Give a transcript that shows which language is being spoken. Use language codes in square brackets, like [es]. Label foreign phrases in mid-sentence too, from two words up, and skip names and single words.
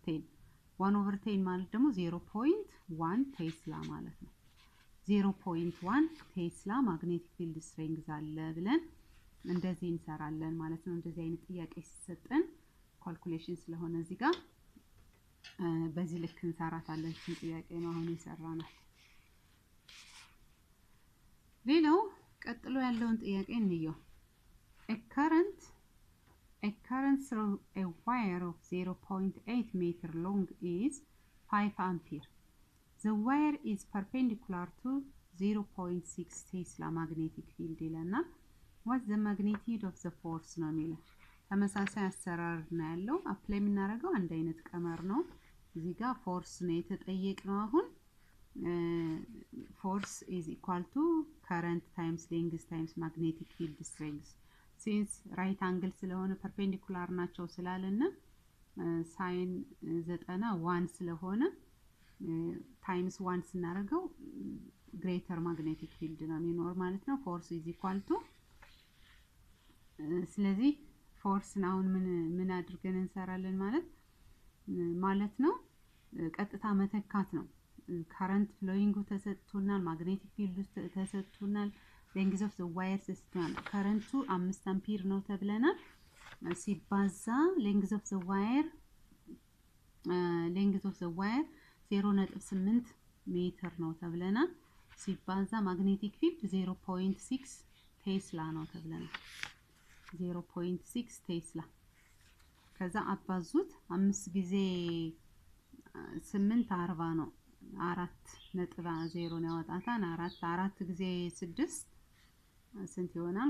[am] 10 1 over 10 ማለት ደግሞ 0.1 ቴስላ ማለት ነው 0.1 ቴስላ [en] magnetic field strength [am] አለ ብለን እንደዚህ እንሰራለን ማለት ነው እንደዚህ አይነት ጥያቄ ሲሰጠን ካልኩሌሽን ስለሆነ እዚህ ጋር በዚህ ልክ እንሰራታለን ጥያቄ ነው አሁን ይሰራናል ሌላው ቀጥሎ ያለውን ጥያቄ እንየው [en] a current through a wire of 0.8 meter long is 5 ampere. The wire is perpendicular to 0.6 Tesla magnetic field [am] ይለናል [en] what's the magnitude of the force [am] ነው የሚለው ተመሳሳይ አሰራር ነው ያለው አፕላይ የምናደርገው አንድ አይነት ቀመር ነው እዚህ ጋር ፎርስ ነው የተጠየቀው አሁን [en] force is equal to current times length times magnetic field strength since right angle ስለሆነ perpendicular [am] ናቸው ስላለና [en] sin 91 ስለሆነ times 1 ስናደርገው greater magnetic field [am] ነው የሚኖር ማለት ነው [en] force is equal to [am] ስለዚህ force ናውን ምን አድርገን እንሰራለን ማለት ነው ቀጥታ መተካት ነው [en] current flowing [am] ተሰጥቶናል [en] magnetic field [am] ተሰጥቶናል [en] length of the wire [am] ተሰጥቶናል current 5 አምፒር ነው ተብለናል ሲባዛ [en] length of the wire [am] 0.8 ሜትር ነው ተብለናል። ሲባዛ [en] magnetic field [am] 0.6 ቴስላ ነው ተብለናል። 0.6 ቴስላ ከዛ አባዙት 5 ጊዜ 8 40 ነው 4.0 ነው ያወጣታን 4 ጊዜ 6 ስንት ይሆናል?